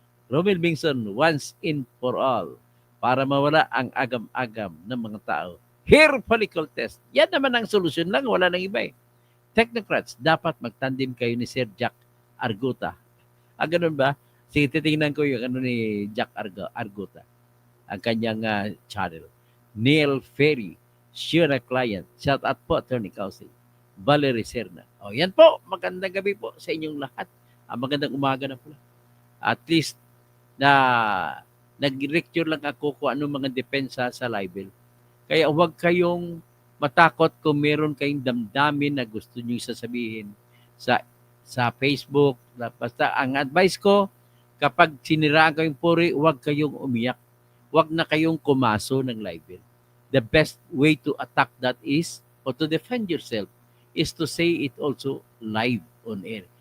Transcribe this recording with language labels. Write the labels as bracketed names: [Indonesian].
[English] Romel Bingson, once in for all. [Filipino] Para mawala ang agam-agam ng mga tao. [English] Hair follicle test. [Filipino] Yan naman ang solusyon lang. Wala nang iba eh. Technocrats, dapat magtandim kayo ni Sir Jack Arguta. Ganun ba? Sige, titingnan ko yung ni Jack Arguta. Ang kanyang channel. Neil Ferry, Shura Client. Shout out po, Attorney Causing. Valerie Serna. O yan po, magandang gabi po sa inyong lahat. Magandang umaga na po. At least na nag-lecture lang ako kung anong mga depensa sa libel. Kaya huwag kayong matakot kung meron kayong damdamin na gusto niyo sasabihin sa Facebook. Basta ang advice ko, kapag siniraan kayong puri, huwag kayong umiyak. Huwag na kayong kumaso ng libel. [English] The best way to attack that is, or to defend yourself, is to say it also live on air.